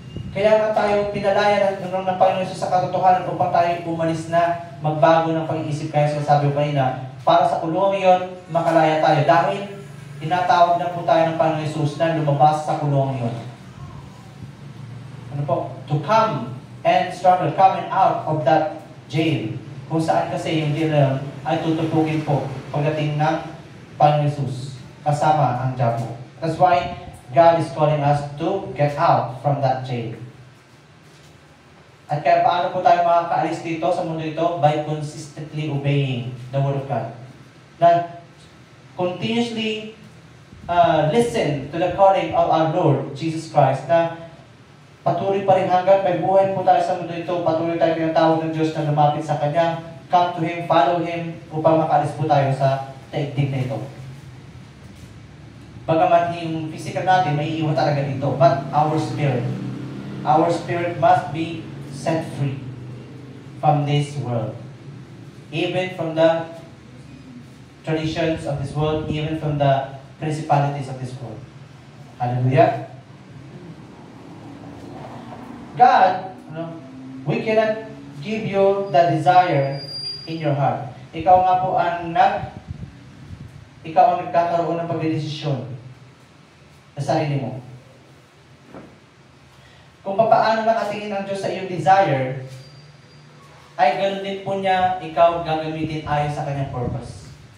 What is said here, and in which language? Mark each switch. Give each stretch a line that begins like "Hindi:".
Filipino: Kaya nga tayo pinalaya ng Panginoon Jesus sa katotohanan upang tayo umalis na, magbago ng pag-iisip, kaya sinasabi ko kanina, para sa kulungan ngayon, makalaya tayo. Dahil tinatawag na po tayo ng Panginoon Jesus na lumabas sa kulungan ngayon. Ano po?
English: To come and struggle, coming out of that jail.
Filipino: Kung saan kasi yung jail na yun ay tutupugin po pagdating ng Panginoon Jesus kasama ang Diablo.
English: That's why God is calling us to get out from that jail.
Filipino: At kaya paano po tayo makakaalis dito sa mundo ito?
English: By consistently obeying the Word of God.
Filipino: Na
English: continuously listen to the calling of our Lord Jesus Christ,
Filipino: na patuloy pa rin hanggang may buhay po tayo sa mundo ito, patuloy tayo pinatawag ng Diyos na lumapit sa Kanya,
English: come to Him, follow Him,
Filipino: upang makaalis po tayo sa daigdig na ito. Bagamat yung physical natin, may iiwan talaga dito.
English: But our spirit must be set free from this world. Even from the traditions of this world, even from the principalities of this world. Hallelujah. God, we cannot give you the desire in your heart.
Filipino: Ikaw nga po ang nagkakaroon ng pagdedesisyon sa sarili mo. Kung paano nakatingin ang Diyos sa iyong desire, ay ganun din po niya ikaw gagamitin ayon sa kanyang purpose.